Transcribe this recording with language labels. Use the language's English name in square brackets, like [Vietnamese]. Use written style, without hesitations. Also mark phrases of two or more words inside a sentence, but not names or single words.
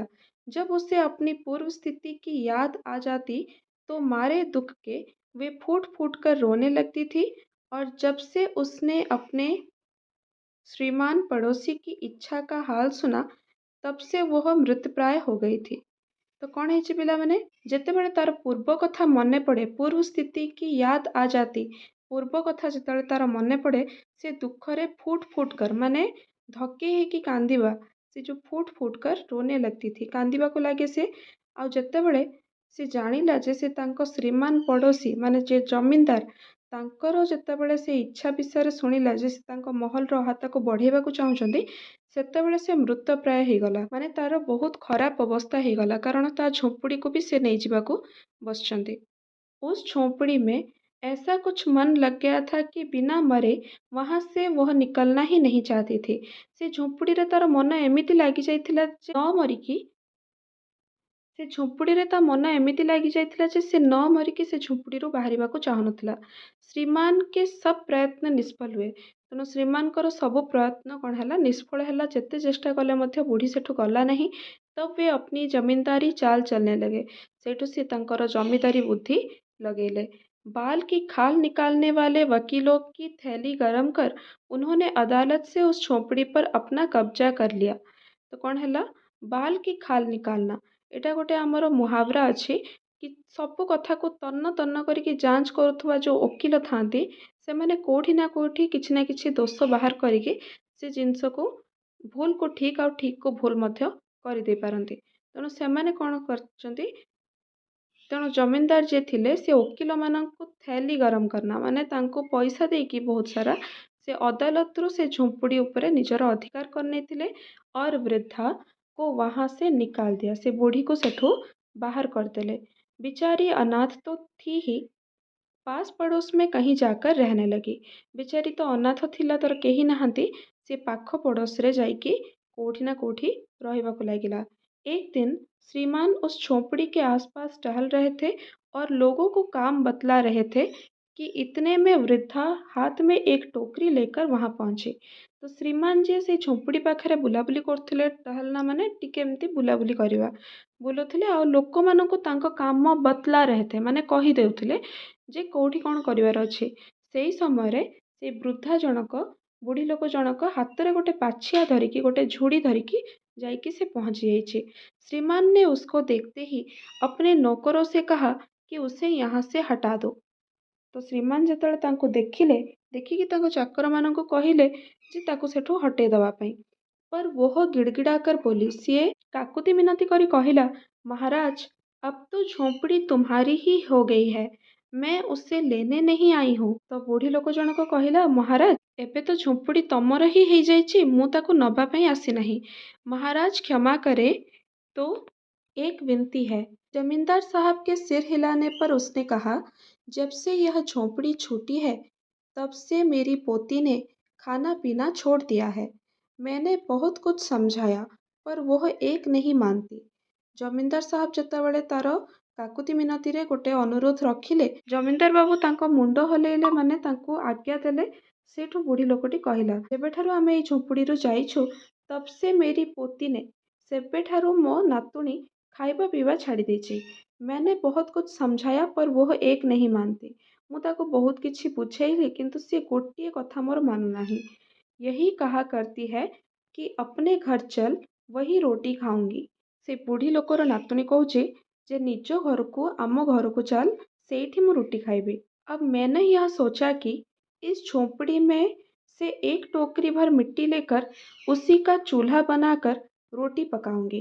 [Hindi] जब उसे अपनी पूर्व स्थिति की याद आ जाती तो मारे दुख के वे फूट फूट कर रोने लगती थी, और जब से उसने अपने श्रीमान पड़ोसी की इच्छा का हाल सुना, तब से वह मृतप्राय हो गई थी। तो कौन है [Odia] ପିଲା ମାନେ, ଯେତେବେଳେ ତାର ପୂର୍ବ କଥା ମନେ ପଡ଼େ, [Hindi] पूर्व स्थिति की याद आ जाती, [Odia] ପୂର୍ବ କଥା ଯେତେବେଳେ ତାର ମନେ ପଡ଼େ ସେ ଦୁଃଖରେ ଫୁଟ୍ ଫୁଟ୍ କର ମାନେ ଧକେଇ ହେଇକି କାନ୍ଦିବା। ସେ ଯୋଉ [Hindi] फूट फूट कर रोने लगती थी [Odia] କାନ୍ଦିବାକୁ ଲାଗେ ସେ। ଆଉ ଯେତେବେଳେ ସେ ଜାଣିଲା ଯେ ସେ ତାଙ୍କ ଶ୍ରୀମାନ ପଡ଼ୋଶୀ ମାନେ ଯେ ଜମିଦାର ତାଙ୍କର ଯେତେବେଳେ ସେ ଇଚ୍ଛା ବିଷୟରେ ଶୁଣିଲା ଯେ ସେ ତାଙ୍କ ମହଲର ଅହାତାକୁ ବଢ଼େଇବାକୁ ଚାହୁଁଛନ୍ତି ସେତେବେଳେ ସେ ମୃତପ୍ରାୟ ହେଇଗଲା। ମାନେ ତାର ବହୁତ ଖରାପ ଅବସ୍ଥା ହେଇଗଲା କାରଣ ତା ଝୋପଡ଼ିକୁ ବି ସେ ନେଇଯିବାକୁ ବସିଛନ୍ତି। [Hindi] उस झोंपड़ी में ऐसा कुछ मन लग गया था कि बिना मरे वहां से वह निकलना ही नहीं चाहती थी। [Odia] से झोंपड़ीରେ ତାର ମନ ଏମିତି ଲାଗି ଯାଇଥିଲା ଯେ ନ ମରିକି ସେ ଝୁମ୍ପୁଡ଼ିରେ ତା ମନ ଏମିତି ଲାଗିଯାଇଥିଲା ଯେ ସେ ନ ମରିକି ସେ ଝୁମ୍ପୁଡ଼ିରୁ ବାହାରିବାକୁ ଚାହୁଁନଥିଲା। [Hindi] श्रीमान के सब प्रयत्न निष्फल हुए। [Odia] ତେଣୁ ଶ୍ରୀମାନଙ୍କର ସବୁ ପ୍ରୟତ୍ନ କ'ଣ ହେଲା ନିଷ୍ଫଳ ହେଲା। ଯେତେ ଚେଷ୍ଟା କଲେ ମଧ୍ୟ ବୁଢ଼ୀ ସେଠୁ ଗଲା ନାହିଁ। [Hindi] ତ वे अपनी जमींदारी चाल चलने लगे। [Odia] ସେଇଠୁ ସେ ତାଙ୍କର ଜମିଦାରୀ ବୁଦ୍ଧି ଲଗେଇଲେ। [Hindi] बाल की खाल निकालने वाले वकीलों की थैली गरम कर उन्होंने अदालत से उस झोंपड़ी पर अपना कब्जा कर लिया। [Odia] ତ କ'ଣ ହେଲା [Hindi] बाल की खाल निकालना [Odia] ଏଇଟା ଗୋଟେ ଆମର ମୁହାବରା ଅଛି କି ସବୁ କଥାକୁ ତନ୍ନ ତନ୍ନ କରିକି ଯାଞ୍ଚ କରୁଥିବା ଯେଉଁ ଓକିଲ ଥାଆନ୍ତି ସେମାନେ କେଉଁଠି ନା କେଉଁଠି କିଛି ନା କିଛି ଦୋଷ ବାହାର କରିକି ସେ ଜିନିଷକୁ ଭୁଲକୁ ଠିକ୍ ଆଉ ଠିକ୍କୁ ଭୁଲ ମଧ୍ୟ କରିଦେଇ ପାରନ୍ତି। ତେଣୁ ସେମାନେ କ'ଣ କରିଛନ୍ତି ତେଣୁ ଜମିଦାର ଯିଏ ଥିଲେ ସେ ଓକିଲମାନଙ୍କୁ [Hindi] थैली गरम करना [Odia] ମାନେ ତାଙ୍କୁ ପଇସା ଦେଇକି ବହୁତ ସାରା ସେ ଅଦାଲତରୁ ସେ ଝୁମ୍ପୁଡ଼ି ଉପରେ ନିଜର ଅଧିକାର କରିନେଇଥିଲେ। [Hindi] और वृद्धा को वहां से निकाल दिया। [Odia] ସେ ବୁଢ଼ୀକୁ ସେଠୁ ବାହାର କରିଦେଲେ। [Hindi] बिचारी अनाथ तो थी ही पास पड़ोस में कहीं जाकर रहने लगी। बिचारी तो अनाथ [Odia] ଥିଲା ତାର କେହି ନାହାନ୍ତି ସେ ପାଖ ପଡ଼ୋଶରେ ଯାଇକି କୋଉଠି ନା କୋଉଠି ରହିବାକୁ ଲାଗିଲା। [Hindi] एक दिन श्रीमान उस झोंपड़ी के आसपास टहल रहे थे और लोगों को काम बतला रहे थे कि इतने में वृद्धा हाथ में एक टोकरी लेकर वहां पहुंची। [Odia] ତ ଶ୍ରୀମାନ ଜୀ ସେ ଝୁମ୍ପୁଡ଼ି ପାଖରେ ବୁଲାବୁଲି କରୁଥିଲେ ଟହଲନା ମାନେ ଟିକେ ଏମିତି ବୁଲାବୁଲି କରିବା ବୁଲୁଥିଲେ ଆଉ ଲୋକମାନଙ୍କୁ ତାଙ୍କ କାମ [Hindi] बतला रहे थे [Odia] ମାନେ କହି ଦେଉଥିଲେ ଯେ କୋଉଠି କ'ଣ କରିବାର ଅଛି। ସେଇ ସମୟରେ ସେ ବୃଦ୍ଧା ଜଣକ ବୁଢ଼ୀ ଲୋକ ଜଣକ ହାତରେ ଗୋଟେ ପାଛିଆ ଧରିକି ଗୋଟେ ଝୁଡ଼ି ଧରିକି ଯାଇକି ସେ ପହଞ୍ଚି ଯାଇଛି। [Hindi] श्रीमान ने उसको देखते ही अपने नौकरों से कहा कि उसे यहाँ से हटा दो। [Odia] ତ ଶ୍ରୀମାନ ଯେତେବେଳେ ତାଙ୍କୁ ଦେଖିଲେ ଦେଖିକି ତାଙ୍କ ଚାକରମାନଙ୍କୁ କହିଲେ ଯେ ତାକୁ ସେଠୁ ହଟେଇ ଦେବା ପାଇଁ। [Hindi] पर वह गिड़गिड़ाकर बोली [Odia] ସିଏ କାକୁତି ମିନତି କରି କହିଲା [Hindi] महाराज अब तो झोंपड़ी तुम्हारी ही हो गई है मैं उसे लेने नहीं आई हूँ। [Odia] ତ ବୁଢ଼ୀ ଲୋକ ଜଣକ କହିଲା ମହାରାଜ ଏବେ ତ ଝୁମ୍ପୁଡ଼ି ତମର ହିଁ ହେଇଯାଇଛି ମୁଁ ତାକୁ ନବା ପାଇଁ ଆସିନାହିଁ। [Hindi] महाराज क्षमा करे तो एक विनती है। जमींदार साहब के सिर हिलाने पर उसने कहा जब से यह झोंपड़ी छूटी है तब से मेरी पोती ने खाना पीना छोड़ दिया है। मैंने बहुत कुछ समझाया पर वह एक नहीं मानती। [Odia] ଜମିଦାର ସାହେବ ଯେତେବେଳେ ତାର କାକୁତି ମିନତିରେ ଗୋଟେ ଅନୁରୋଧ ରଖିଲେ ଜମିଦାର ବାବୁ ତାଙ୍କ ମୁଣ୍ଡ ହଲେଇଲେ ମାନେ ତାଙ୍କୁ ଆଜ୍ଞା ଦେଲେ। ସେଇଠୁ ବୁଢ଼ୀ ଲୋକଟି କହିଲା ଯେବେଠାରୁ ଆମେ ଏଇ ଝୁମ୍ପୁଡ଼ିରୁ ଯାଇଛୁ [Hindi] तब से मेरी पोती ने [Odia] ସେବେଠାରୁ ମୋ ନାତୁଣୀ ଖାଇବା ପିଇବା ଛାଡ଼ି ଦେଇଛି। [Hindi] मैंने बहुत कुछ समझाया पर वह एक नहीं मानती। [Odia] ମୁଁ ତାକୁ ବହୁତ କିଛି ବୁଝେଇଲି କିନ୍ତୁ ସେ ଗୋଟିଏ କଥା ମୋର ମାନୁନାହିଁ। [Hindi] यही कहा करती है कि अपने घर चल वही रोटी खाऊंगी। [Odia] ସେ ବୁଢ଼ୀ ଲୋକର ନାତୁଣୀ କହୁଛି ଯେ ନିଜ ଘରକୁ ଆମ ଘରକୁ ଚାଲ ସେଇଠି ମୁଁ ରୁଟି ଖାଇବି। [Hindi] अब मैंने यह सोचा कि इस झोंपड़ी में से एक टोकरी भर मिट्टी लेकर उसी का चूल्हा बनाकर रोटी पकाऊंगी।